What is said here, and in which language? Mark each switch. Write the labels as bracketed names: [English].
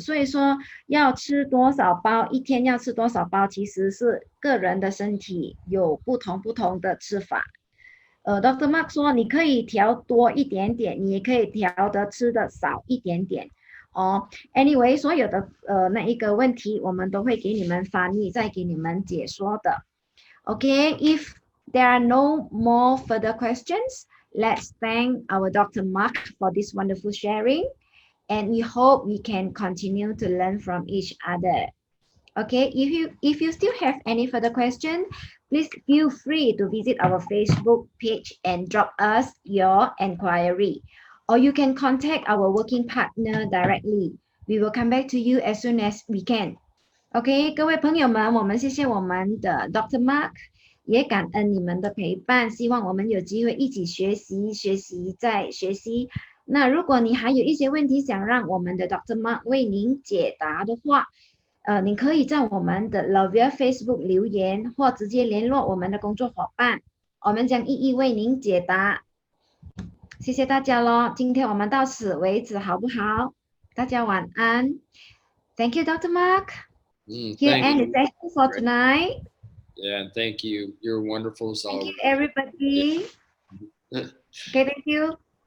[Chinese] 所以说要吃多少包，一天要吃多少包，其实是个人的身体有不同的吃法。 [English] Dr. [Chinese] Mark 说你可以调多一点点，你也可以调的吃的少一点点。 Anyway， 所有的那一个问题我们都会给你们翻译，再给你们解说的。 [English] Okay, if there are no more further questions, let's thank our Dr. Mark for this wonderful sharing, and we hope we can continue to learn from each other. Okay, if you still have any further questions, please feel free to visit our Facebook page and drop us your inquiry. Or you can contact our working partner directly. We will come back to you as soon as we can. [Chinese] OK， 各位朋友们，我们谢谢我们的 Dr. Mark， 也感恩你们的陪伴。希望我们有机会一起学习再学习。那如果你还有一些问题想让我们的 Dr. Mark 为您解答的话，您可以在我们的 Lavia Facebook 留言，或直接联络我们的工作伙伴，我们将一一为您解答。谢谢大家咯，今天我们到此为止，好不好？大家晚安。 [English] Thank you, Dr. Mark. Here ends the session for tonight. Yeah, and thank you. You're wonderful as always. Thank you, everybody. Okay, thank you.